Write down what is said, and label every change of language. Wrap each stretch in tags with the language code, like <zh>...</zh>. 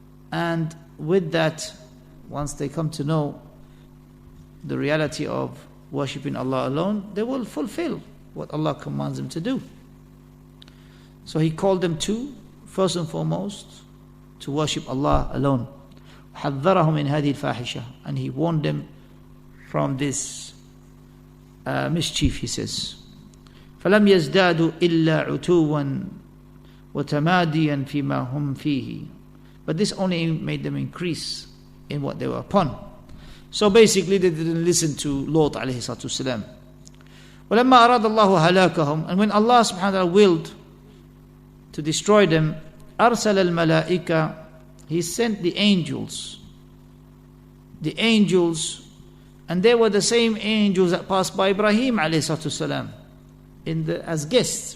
<en>And with that, once they come to know the reality of worshipping Allah alone, they will fulfill what Allah commands them to do. So he called them to, first and foremost, to worship Allah alone.</en> <ar>حذرهم من هذه الفاحشة,</ar> <en>and he warned them from this mischief, he says.</en> <ar>فلم يزدادوا إلا عتوا وتماديا فيما هم فيه.</ar> <en>But this only made them increase in what they were upon. So basically they didn't listen to Lut alayhi salatu wasalam.</en> <ar>ولما أراد الله هلاكهم,</ar> <en>and when Allah subhanahu wa ta'ala willed to destroy them,</en> <ar>أرسل الملائكة,</ar> <en>he sent the angels, and they were the same angels that passed by Ibrahim alayhi salatu wasalam as guests.</en>